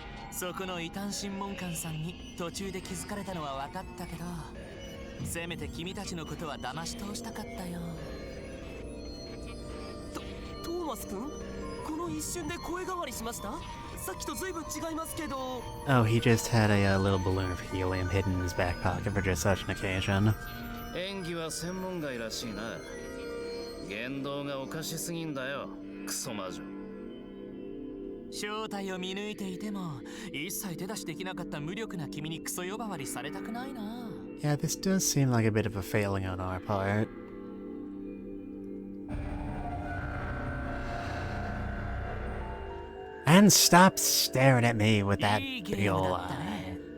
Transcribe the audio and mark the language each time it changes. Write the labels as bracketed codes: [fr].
[ja] そこの異端審問官さんに途中で気づかれたのは分かったけど、せめて君たちのことは騙し通したかったよ。トーマス君、この一瞬で声変わりしました？さっきと随分違いますけど。 [en] Oh, he just had a little balloon of helium hidden in his back pocket for just such an occasion. [ja] 演技は専門外らしいな。言動がおかしすぎんだよ、クソ魔女。正体を見抜いていても一切手出しできなかった無力な君にクソ呼ばわりされたくないな。 [en] Yeah, this does seem like a bit of a failing on our part. And stop staring at me with that big ol' eye.